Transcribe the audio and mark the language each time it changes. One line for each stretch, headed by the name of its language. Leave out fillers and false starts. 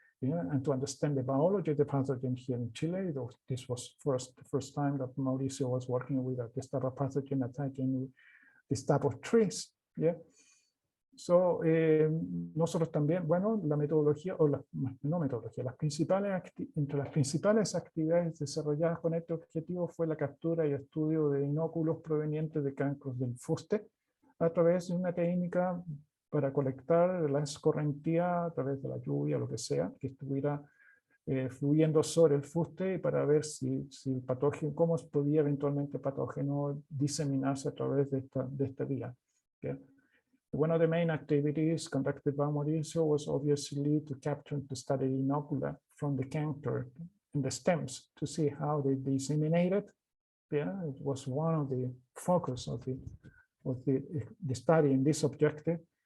English: Yeah, and to understand the biology of the pathogen here in Chile. This was the first time that Mauricio was working with this type of pathogen attacking this type of trees. Yeah. So,
Spanish: nosotros también, bueno, la metodología, o no metodología, entre las principales actividades desarrolladas con este objetivo fue la captura y estudio de inóculos provenientes de cancros del fuste a través de una técnica para colectar la escorrentía a través de la lluvia, lo que sea, que estuviera fluyendo sobre el fuste, para ver si el patógeno, cómo podía eventualmente el patógeno diseminarse a través de esta vía.
English: Okay? One of the main activities conducted by Mauricio was obviously to capture the study inocula from the canker in the stems to see how they disseminated. Yeah, it was one of the focus of the study in this objective.